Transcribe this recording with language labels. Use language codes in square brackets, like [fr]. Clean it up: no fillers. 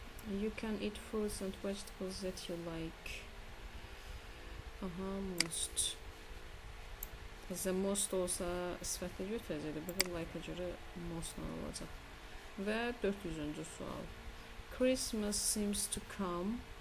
[en] You can eat fruits and vegetables that you like. Most. The most [az] olsa sifətlə götürəcəkdir. Burada like-a görə most-la olacaq. Və 400-cü sual. [en] Christmas seems to come.